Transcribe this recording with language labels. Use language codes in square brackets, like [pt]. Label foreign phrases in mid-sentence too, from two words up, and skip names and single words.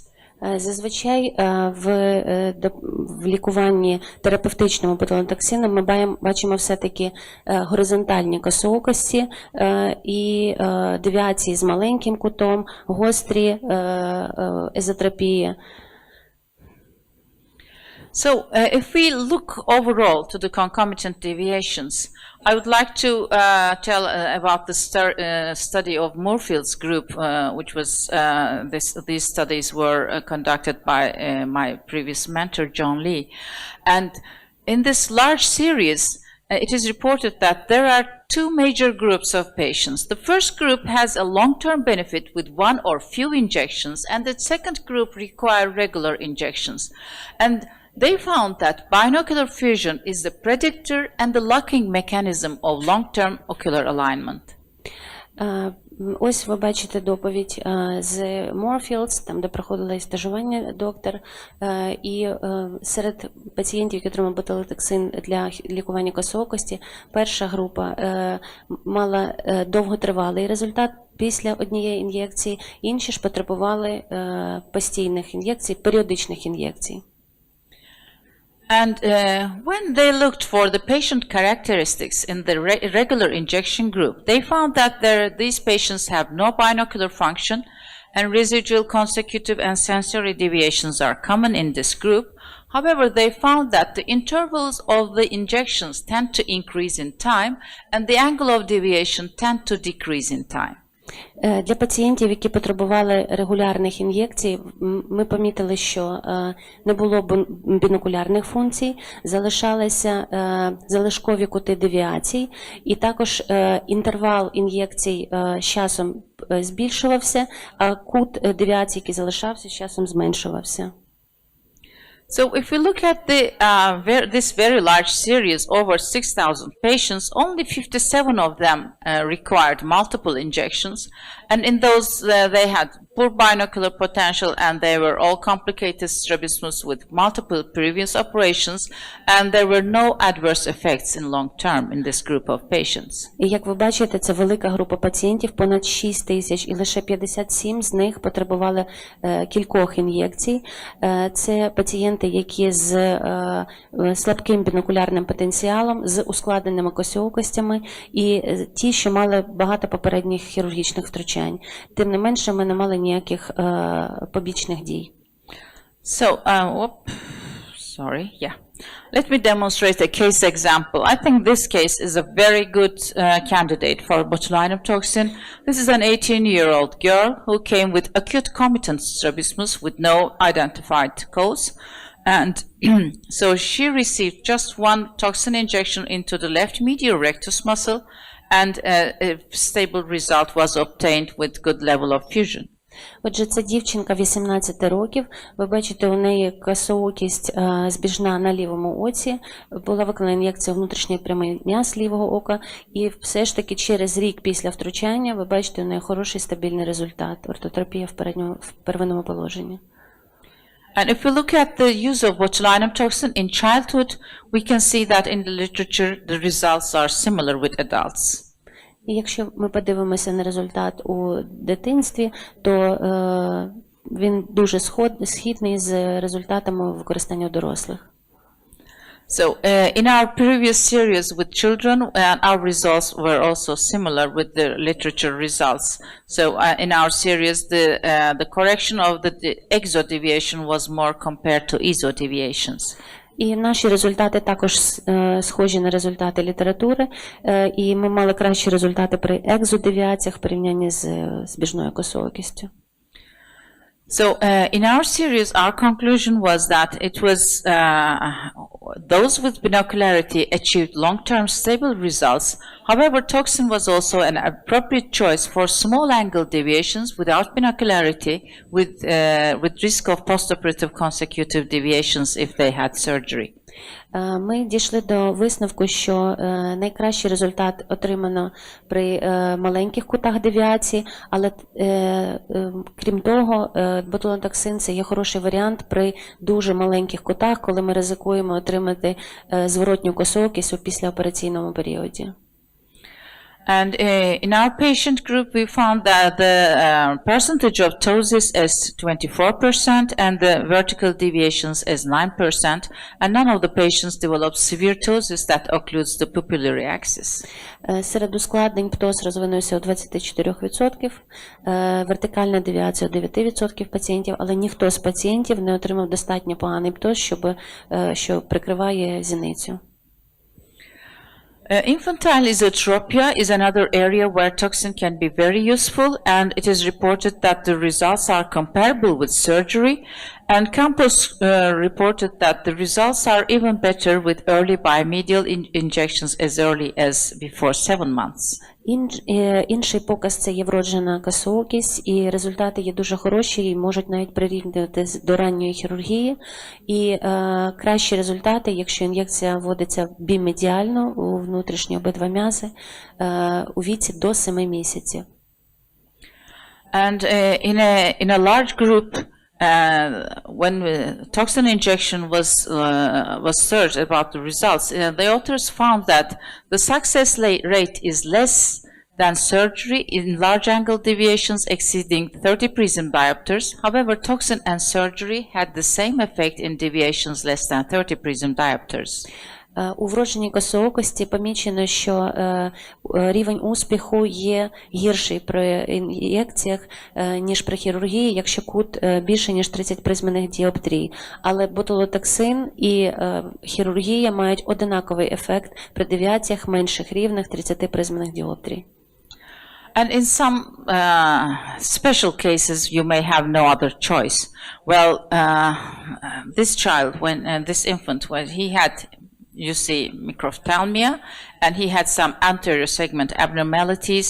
[uk] Зазвичай в лікуванні терапевтичному ботулотоксином ми бачимо все-таки горизонтальні косоокості і девіації з маленьким кутом, гострі езотропії. [en] So, if we look overall to the concomitant deviations, I would like to tell about the study of Moorfield's group, which was these studies were conducted by my previous mentor, John Lee. And in this large series, it is reported that there are two major groups of patients. The first group has a long-term benefit with one or few injections, and the second group require regular injections. And they found that binocular fusion is the predictor and the locking mechanism of long-term ocular alignment. [uk] Ось ви бачите доповідь з Moorfields, там де проходила стажування доктор, і серед пацієнтів, які отримали ботулотоксин для лікування косоокості, перша група мала довготривалий результат після однієї ін'єкції, інші ж потребували постійних ін'єкцій, періодичних ін'єкцій. [en] And when they looked for the patient characteristics in the regular injection group, they found that these patients have no binocular function, and residual, consecutive, and sensory deviations are common in this group. However, they found that the intervals of the injections tend to increase in time, and the angle of deviation tend to decrease in time. [uk] Для пацієнтів, які потребували регулярних ін'єкцій, ми помітили, що не було бінокулярних функцій, залишалися залишкові кути девіацій, і також інтервал ін'єкцій з часом збільшувався, а кут девіацій, який залишався, з часом зменшувався. [en] So if we look at this very large series, over 6,000 patients, only 57 of them required multiple injections. And in those, they had poor binocular potential, and they were all complicated strabismus with multiple previous operations, and there were no adverse effects in long term in this group of patients. [uk] І як ви бачите, це велика група пацієнтів, понад 6 тисяч, і лише 57 з них потребували кількох ін'єкцій. Це пацієнти пацієнти, які з слабким бінокулярним потенціалом, з ускладненими косоокостями і ті, що мали багато попередніх хірургічних втручань. Тим не менше, ми не мали ніяких побічних дій. [en] So, let me demonstrate a case example. I think this case is a very good candidate for botulinum toxin. This is an 18-year-old girl who came with acute comitant strabismus with no identified cause. And so she received just one toxin injection into the left medial rectus muscle, and a stable result was obtained with good level of fusion. [uk] Отже, це дівчинка 18 років. Ви бачите, у неї косоокість збіжна на лівому оці. Була виконана ін'єкція внутрішньої прямої м'яз лівого ока. І все ж таки через рік після втручання ви бачите, у неї хороший стабільний результат. Ортотерапія в первинному положенні. [en] And if we look at the use of botulinum toxin in childhood, we can see that in the literature the results are similar with adults. [uk] І якщо ми подивимося на результат у дитинстві, то він дуже східний з результатами використання у дорослих. [en] So in our previous series with children, our results were also similar with the literature results. So in our series, the correction of the exodeviation was more compared to esodeviations. [uk] І наші результати також схожі на результати літератури, і ми мали кращі результати при екзодевіаціях в порівнянні з збіжною косоокістю. [en] So in our series, our conclusion was that it was those with binocularity achieved long-term stable results. However, toxin was also an appropriate choice for small angle deviations without binocularity, with risk of postoperative consecutive deviations if they had surgery. [uk] Ми дійшли до висновку, що найкращий результат отримано при маленьких кутах девіації, але крім того, ботулотоксин – це є хороший варіант при дуже маленьких кутах, коли ми ризикуємо отримати зворотню косоокість у післяопераційному періоді. [en] And in our patient group, we found that the percentage of ptosis is 24% and the vertical deviations is 9%, and none of the patients developed severe ptosis that occludes the pupillary axis. [uk] Серед ускладнень птоз розвинувся у 24%, вертикальна девіація у 9% пацієнтів, але ніхто з пацієнтів не отримав достатньо поганий птоз, що прикриває зіницю. [en] Infantile esotropia is another area where toxin can be very useful, and it is reported that the results are comparable with surgery, and Campos reported that the results are even better with early biomedial injections as early as before 7 months. [uk] Інший показ – це є вроджена косоокість, і результати є дуже хороші і можуть навіть прирівнювати до ранньої хірургії. І кращі результати, якщо ін'єкція вводиться бімедіально у внутрішні обидва м'язи у віці до 7 місяців. [en] And in a large group, when toxin injection was searched about the results, the authors found that the success rate is less than surgery in large angle deviations exceeding 30 prism diopters. However, toxin and surgery had the same effect in deviations less than 30 prism diopters. [uk] У вродженій косоокості помічено, що рівень успіху є гірший при ін'єкціях, ніж при хірургії, якщо кут більше, ніж 30 призмених діоптрій. Але ботулотоксин і хірургія мають одинаковий ефект при девіаціях менших рівних 30 призмених діоптрій. [en] And in some special cases, you may have no other choice. Well, this child, this infant, when he had, you see, microphthalmia, and he had some anterior segment abnormalities.